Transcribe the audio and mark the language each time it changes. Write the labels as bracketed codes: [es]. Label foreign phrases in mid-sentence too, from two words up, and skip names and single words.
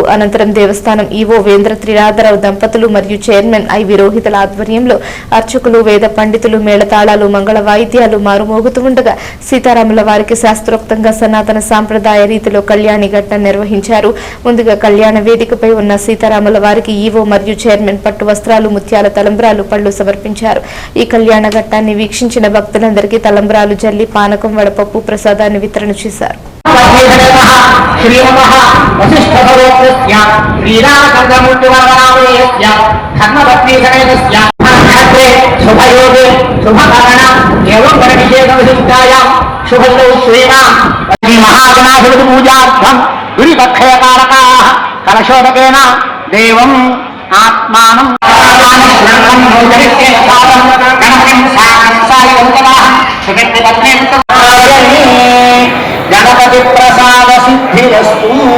[te] అనంతరం దేవస్థానం ఈవో వేంద్ర త్రినాథరావు దంపతులు మరియు చైర్మన్ ఐ విరోహితుల ఆధ్వర్యంలో అర్చకులు, వేద పండితులు, మేళతాళాలు, మంగళ వాయిద్యాలు మారుమోగుతూ ఉండగా సీతారాముల వారికి శాస్త్రోక్తంగా సనాతన సాంప్రదాయ రీతిలో కళ్యాణి ఘట్టం నిర్వహించారు. ముందుగా కళ్యాణ వేదికపై ఉన్న సీతారాముల వారికి ఈవో మరియు చైర్మన్ పట్టు వస్త్రాలు, ముత్యాల తలంబ్రాలు, పళ్లు సమర్పించారు. ఈ కళ్యాణ ఘట్టాన్ని వీక్షించిన భక్తులందరికీ తలంబ్రాలు జల్లి పానకం, వడపప్పు ప్రసాదాన్ని వితరణ చేశారు. [sa] शुभयोगे शुभकरण एवं परिषेदविशिष्टायां शुभौ श्रीणां महागणाधिपतिपूजार्थं दुरिपक्षयकारकाः कलशोदकेन देवम् आत्मानं गणपति प्रसाद सिद्धिरस्तु.